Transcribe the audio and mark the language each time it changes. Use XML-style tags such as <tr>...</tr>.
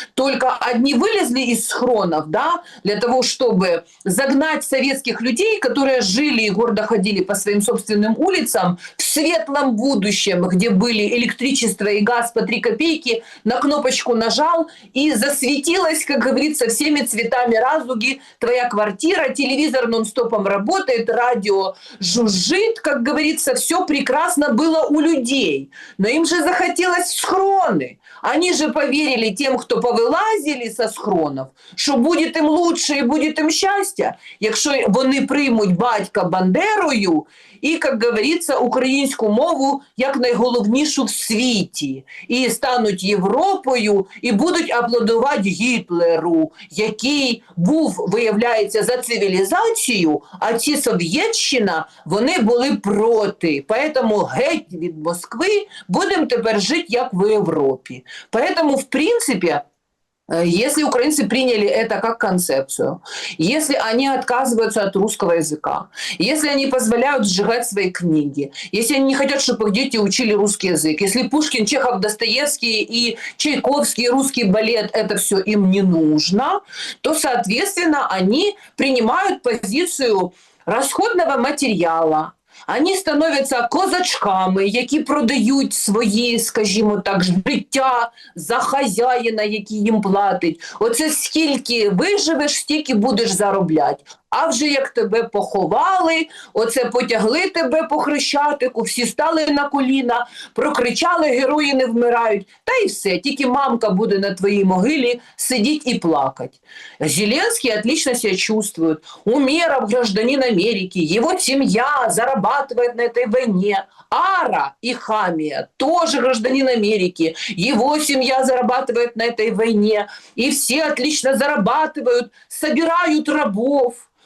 <ru>Только одни вылезли из схронов, да, для того, чтобы загнать советских людей, которые жили и гордо ходили по своим собственным улицам, в светлом будущем, где были электричество и газ по 3 копейки, на кнопочку нажал и засветилась, как говорится, всеми цветами радуги твоя квартира, телевизор нон-стопом работает, радио жужжит, как говорится, все прекрасно было у людей. Но им же захотелось в схроны. Они же поверили тем, кто повилазили со схронов,</ru> <uk>що буде їм лучше і буде їм щастя, якщо вони приймуть батька Бандерою і, як говориться, українську мову як найголовнішу в світі. І стануть Європою і будуть аплодувати Гітлеру, який був, виявляється, за цивілізацію, а ці Совєтщина, вони були проти. Поэтому геть від Москви, будемо тепер жити як в Європі.</uk> <ru>Поэтому, в принципе, если украинцы приняли это как концепцию, если они отказываются от русского языка, если они позволяют сжигать свои книги, если они не хотят, чтобы их дети учили русский язык, если Пушкин, Чехов, Достоевский и Чайковский, русский балет, это все им не нужно, то, соответственно, они принимают позицию расходного материала.</ru> <uk>Вони становляться козачками, які продають свої, скажімо так, життя за хазяїна, який їм платить. Оце скільки виживеш, стільки будеш заробляти. А вже як тебе поховали, оце потягли тебе по Хрещатику, всі стали на коліна, прокричали «Герої не вмирають». Та й все, тільки мамка буде на твоїй могилі сидіть і плакать.</uk> <ru>Зеленский отлично себя чувствует. Умеров гражданин Америки, его семья зарабатывает на этой войне. Ара и Хамия тоже гражданин Америки, его семья зарабатывает на этой войне. И все отлично зарабатывают, собирают рабов.</ru>